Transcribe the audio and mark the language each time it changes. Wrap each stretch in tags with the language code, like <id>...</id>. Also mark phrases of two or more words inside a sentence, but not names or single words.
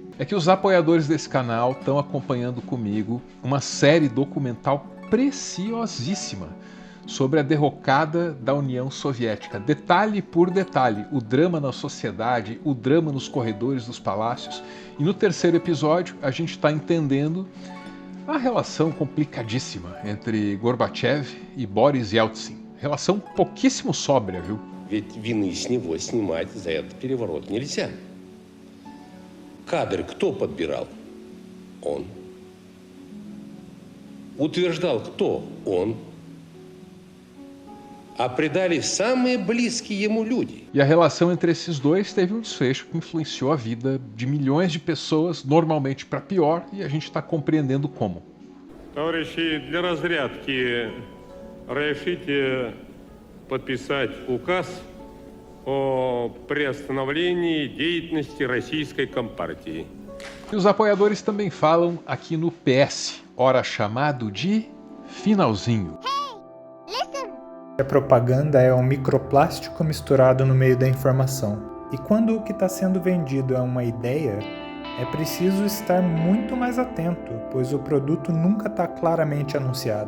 <pt>É que os apoiadores desse canal estão acompanhando comigo uma série documental preciosíssima sobre a derrocada da União Soviética, detalhe por detalhe, o drama na sociedade, o drama nos corredores dos palácios. E no terceiro episódio a gente está entendendo a relação complicadíssima entre Gorbachev e Boris Yeltsin. Relação pouquíssimo sóbria, viu?</pt> <ru>Ведь вины с него снимать за этот переворот нельзя. Кадры кто подбирал? Он. Утверждал кто? Он. А предали самые близкие ему люди.</ru> <pt>E a relação entre esses dois teve um desfecho que influenciou a vida de milhões de pessoas, normalmente para pior, e a gente está compreendendo como.</pt> <ru>Товарищи, для разрядки разрешите подписать указ о приостановлении деятельности российской компартии.</ru> <pt>E os apoiadores também falam aqui no PS, ora chamado de finalzinho. A propaganda é um microplástico misturado no meio da informação. E quando o que está sendo vendido é uma ideia, é preciso estar muito mais atento, pois o produto nunca está claramente anunciado.</pt>